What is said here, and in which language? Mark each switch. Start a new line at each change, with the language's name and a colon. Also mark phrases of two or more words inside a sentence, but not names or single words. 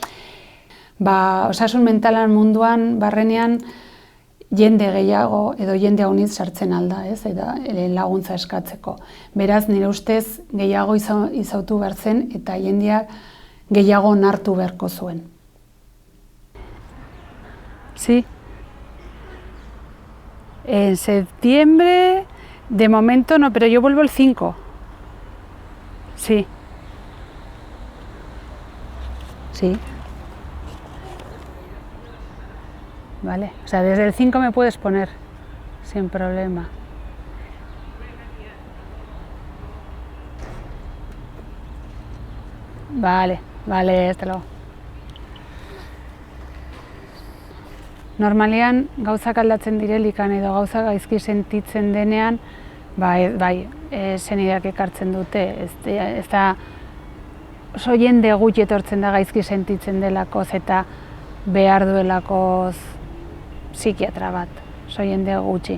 Basque: Osasun mentalan munduan, barrenean, jende gehiago edo jende haunitz sartzen alda, eta laguntza eskatzeko. Beraz, nire ustez, gehiago izautu behar zen eta jendeak gehiago nartu beharko zuen.
Spanish: Sí. En septiembre, de momento no, pero yo vuelvo el 5. Sí. Sí. ¿vale? O sea, desde el 5 me puedes poner, sin problema. Vale, hasta luego.
Basque: Normalean, gauzak aldatzen direlikan edo gauzak gaizki sentitzen denean, bai, senideak ekartzen dute, ez da oso jende gutxi etortzen da gaizki sentitzen delakoz eta behar duelakoz psikiatra bat, oso jende gutxi.